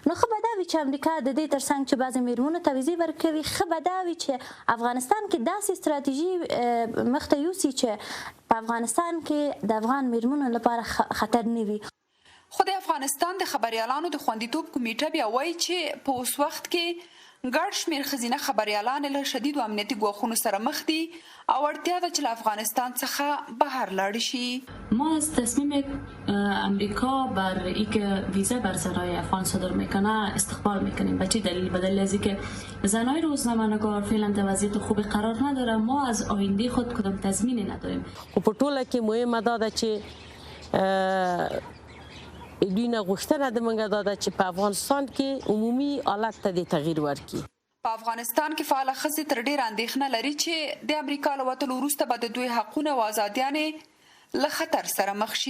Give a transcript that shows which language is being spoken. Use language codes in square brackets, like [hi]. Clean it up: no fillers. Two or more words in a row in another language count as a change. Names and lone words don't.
[ps] نو ښه به دا وي چې امریکا د دې تر څنګ چې بعضې میرمنو ته ویزې ورکوي، ښه به دا وي چې افغانستان کې داسې ستراتیژي مخته یوسي چې په افغانستان کې د افغان میرمنو لپاره خطر نه وي. خو د افغانستان د خبریالانو د خوندیتوب کمیټه بیا وایي چې په اوس وخت کې ګڼ شمېر ښځینه خبریالانې له شدیدو امنیتي ګواښونو سره مخ دي او اړتیا ده چې له افغانستان څخه بهر لاړ شي. [fa] ما از تصمیم امریکا بر اینکه ویزه بر زنای افغان صادر میکنه استقبال میکنیم. به چه دلیل؟ به دلیل از اینکه زنای روزنامه‌نگار فعلا در وضعیت خوبی قرار نداره. ما از آینده خود کدام تضمینی نداریم. [ps] خو په ټوله کې مهمه دا ده چې دوی نه غوښتنه د موږ دا ده چې په افغانستان کې عمومي حالت ته د تغییر ورکړي. په افغانستان کې فعاله ښځې تر ډېره اندېښنه لري چې د امریکا له وتلو وروسته به د دوی حقونه او ازادیانې له خطر سره مخ شي.